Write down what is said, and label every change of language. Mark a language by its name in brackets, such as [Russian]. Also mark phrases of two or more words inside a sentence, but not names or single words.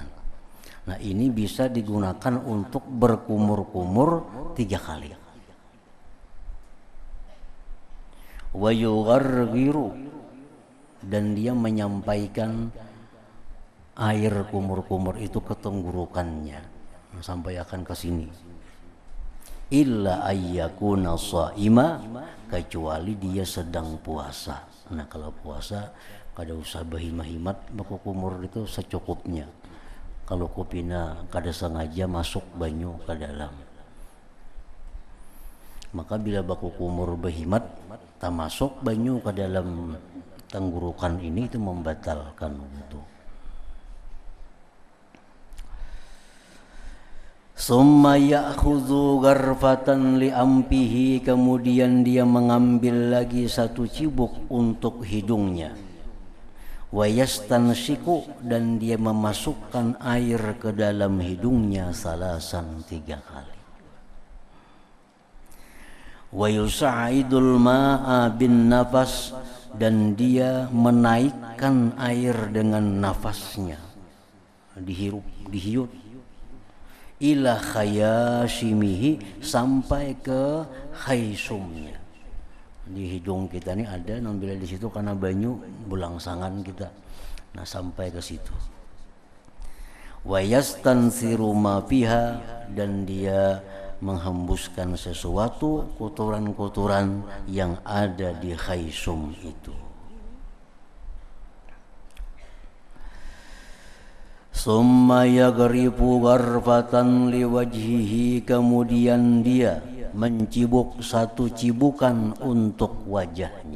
[Indonesian] Nah, ini bisa digunakan untuk berkumur-kumur 3 kali. [Arabic] ويغرغر, [Indonesian] dan dia menyampaikan air kumur-kumur itu ke tenggorokannya sampai akan ke sini. [Arabic] إلا أن يكون صائما, [Indonesian] kecuali dia sedang puasa. [Banjar] Nah, kalau puasa kada usah berhimah-himat baku kumur itu secukupnya. Kalau kupina kada sengaja masuk banyu ke dalam, maka bila baku kumur berhimat tak masuk banyu ke dalam tenggorokan ini, itu membatalkan wudu. [Arabic] ثم يأخذ غرفة لأنفه, [Indonesian] kemudian dia mengambil lagi satu cibuk untuk hidungnya. [Arabic] ويستنشق, [Indonesian] dan dia memasukkan air ke dalam hidungnya salasan 3 kali. [Arabic] ويصعد الماء بالنفس, [Indonesian] dan dia menaikkan air dengan nafasnya, dihirup, dihiut, [Arabic] إلى خياشيمه, [Indonesian] sampai ke khaysumnya. [Banjar] Di hidung kita ini ada, bila di situ karena banyu bulangsangan kita, nah sampai ke situ. [Arabic] ويستنثر ما فيها, [Indonesian] dan dia menghembuskan sesuatu, kotoran-kotoran yang ada di khaysum itu. [Arabic] ثم يغرف غرفة لوجهه, [Indonesian] kemudian dia mencibuk satu cibukan untuk wajahnya.